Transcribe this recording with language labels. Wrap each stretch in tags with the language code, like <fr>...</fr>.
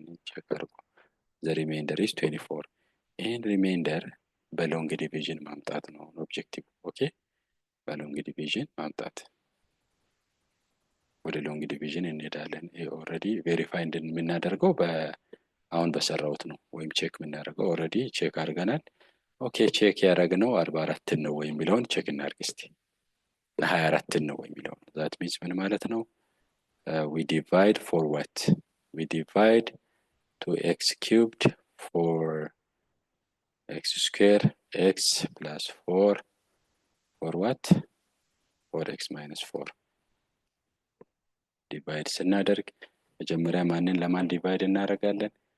<am>check አድርጉ</am> <en>the remainder is 24</en> <am>and remainder በሎንግ ዲቪዥን ማምጣት ነው ኦብጀክቲቭ። ኦኬ በሎንግ ዲቪዥን ማምጣት ወደ ሎንግ ዲቪዥን እንሄዳለን። ኦልሬዲ ቬሪፋይ እንደምናደርገው አሁን በሰራውት ነው ወይም ቼክ የምናደርገው ኦልሬዲ ቼክ አድርገናል። ኦኬ ቼክ ያደረግነው 44 ነው ወይ የሚለውን ቼክ እናድርግ እስቲ። 24 ነው ወይ የሚለውን ዛት ሚንስ ምን ማለት ነው?</am> <en>we divide for what? we divide 2x cubed for x square x plus 4 for what? for x minus 4</en> <am>ዲቫይድ ስናደርግ መጀመሪያ ማንን ለማን ዲቫይድ እናደርጋለን?</am>